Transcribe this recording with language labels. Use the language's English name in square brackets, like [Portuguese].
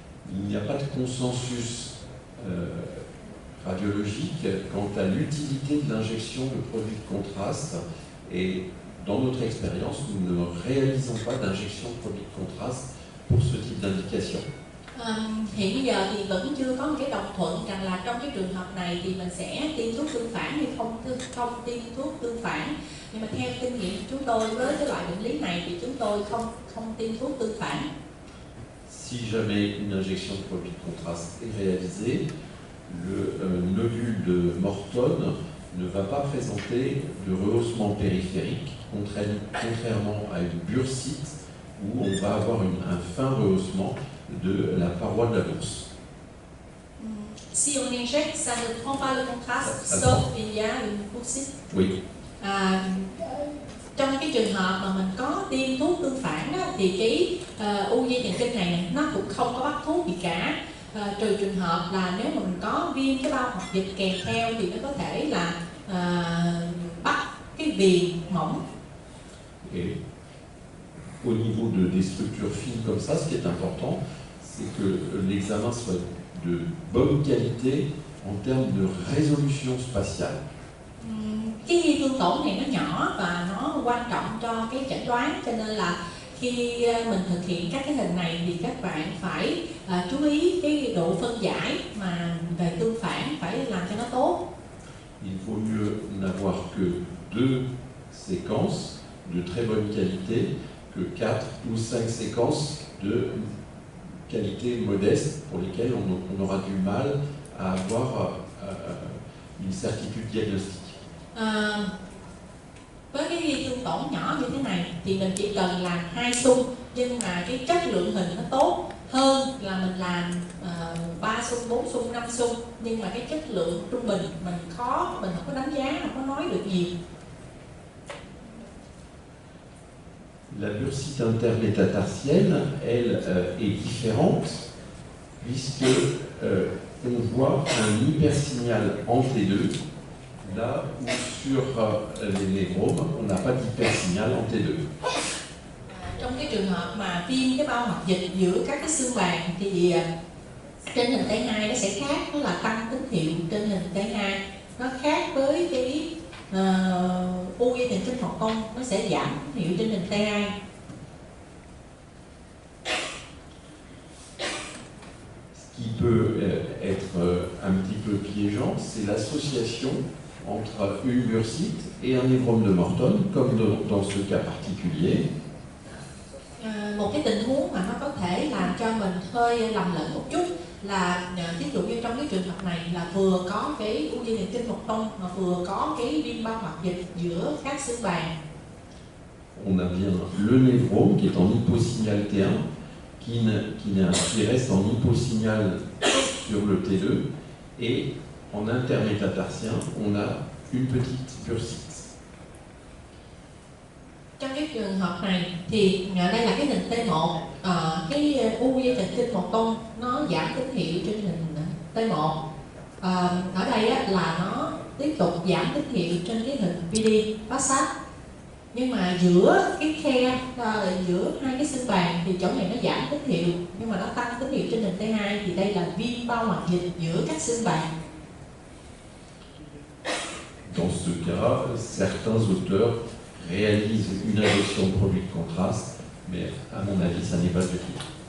[French] Il n'y a pas de consensus radiologique quant à l'utilité de l'injection de produits de contraste et dans notre expérience, nous ne réalisons pas d'injection de produits de contraste pour ce type d'indication. [Vietnamese] Hiện bây giờ thì vẫn chưa có một cái đồng thuận rằng là trong cái trường hợp này thì mình sẽ tiêm thuốc tương phản hay không tiêm thuốc tương phản. Nhưng mà theo kinh nghiệm của chúng tôi với cái loại bệnh lý này thì chúng tôi không tiêm thuốc tương phản. [French] Si jamais une injection de produit de contraste est réalisée, le nodule de Morton ne va pas présenter de rehaussement périphérique, contrairement à une bursite où on va avoir un fin rehaussement de la paroi de la bourse. Si on injecte, ça ne prend pas le contraste, sauf il y a une bursite. Oui. [Vietnamese] Trong cái trường hợp mà mình có tiêm thuốc tương phản đó, thì cái u dây thần kinh này nó cũng không có bắt thuốc gì cả, trừ trường hợp là nếu mà mình có viêm cái bao hoạt dịch kèm theo thì nó có thể là bắt cái viền mỏng. [French] Et au niveau des structures fines comme ça, ce qui est important, c'est que l'examen soit de bonne qualité en termes de résolution spatiale. [Vietnamese] Cái tương tổn này nó nhỏ và nó quan trọng cho cái chẩn đoán, cho nên là khi mình thực hiện các cái hình này thì các bạn phải chú ý cái độ phân giải mà về tương phản phải làm cho nó tốt. [French] Il vaut mieux n'avoir que deux séquences de très bonne qualité que 4 ou 5 séquences de qualité modeste pour lesquelles on aura du mal à avoir une certitude diagnostique. [Vietnamese] Với cái thương tổn nhỏ như thế này thì mình chỉ cần làm 2 xung, nhưng mà cái chất lượng hình nó tốt hơn là mình làm 3 xung, 4 xung, 5 xung, nhưng mà cái chất lượng trung bình mình không có đánh giá, không có nói được nhiều. [French] La bursite intermétatarsienne, elle, est différente puisque on voit un hypersignal en T2, là où sur les névromes, on n'a pas d'hypersignal en T2. [Vietnamese] Trong cái trường hợp mà viêm cái bao hoặc dịch giữa các cái xương bàn thì trên hình T2 nó sẽ khác, nó là tăng tín hiệu trên hình T2, nó khác với cái u dây thần kinh mọc cong, nó sẽ giảm tín hiệu trên hình T2. [French] Ce qui peut être un petit peu piégeant, c'est l'association entre une bursite et un névrome de Morton, comme dans ce cas particulier. [Vietnamese] Một cái tình huống mà nó có thể làm cho mình hơi lầm lẫn một chút là ví dụ như trong cái trường hợp này là vừa có cái u dây thần kinh mọc cong mà vừa có cái viêm bao hoặc dịch giữa các xương bàn. [French] On a bien le névrome qui est en hyposignal T1, qui reste en hyposignal sur le T2, et en intermétatarsien, on a une petite bursite. [Vietnamese] Trong cái trường hợp này thì đây là cái hình T1, cái u dây thần kinh mọc cong nó giảm tín hiệu trên hình T1. Ở đây là nó tiếp tục giảm tín hiệu trên cái hình PD Passat, nhưng mà giữa cái khe giữa hai cái xương bàn thì chỗ này nó giảm tín hiệu, nhưng mà nó tăng tín hiệu trên hình T2, thì đây là viêm bao hoặc dịch giữa các xương bàn. [French] Dans ce cas, certains auteurs réalisent une injection de produit de contraste, mais à mon avis, ça n'est pas utile.